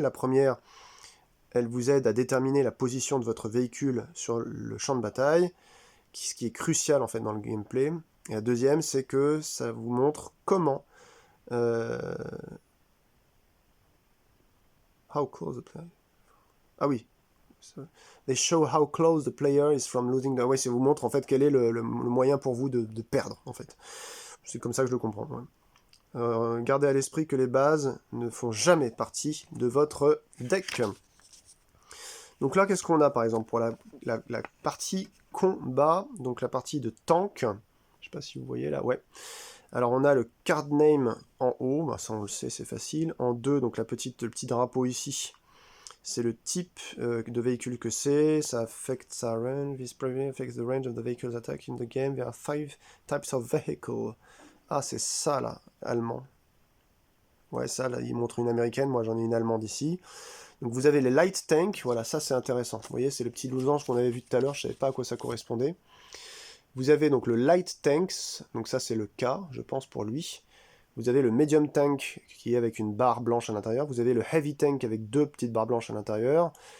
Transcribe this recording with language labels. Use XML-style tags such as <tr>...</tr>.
<fr>La première, elle vous aide à déterminer la position de votre véhicule sur le champ de bataille, ce qui est crucial en fait dans le gameplay. Et la deuxième, c'est que ça vous montre comment</fr> <en>how close the player.</en> <fr>Ah oui.</fr> <en>They show how close the player is from losing the...</en> <fr>Ouais, ça vous montre en fait quel est le moyen pour vous de perdre en fait. C'est comme ça que je le comprends. Ouais. Gardez à l'esprit que les bases ne font jamais partie de votre deck. Donc là, qu'est-ce qu'on a par exemple pour la partie combat, donc la partie de tank. Je sais pas si vous voyez là, ouais. Alors on a le card name en haut, bah ça on le sait, c'est facile. En 2, donc le petit drapeau ici, c'est le type de véhicule que c'est. Ça affects sa range.</fr> <en>This preview affects the range of the vehicle's attack in the game. There are 5 types of vehicle.</en> <fr>Ah, c'est ça là, allemand. Ouais, ça là, il montre une américaine, moi j'en ai une allemande ici. Donc vous avez les light tanks, voilà, ça c'est intéressant. Vous voyez, c'est le petit losange qu'on avait vu tout à l'heure, je savais pas à quoi ça correspondait. Vous avez donc le light tanks, donc ça c'est le K, je pense pour lui. Vous avez le medium tank qui est avec une barre blanche à l'intérieur. Vous avez le heavy tank avec deux petites barres blanches à l'intérieur.</fr>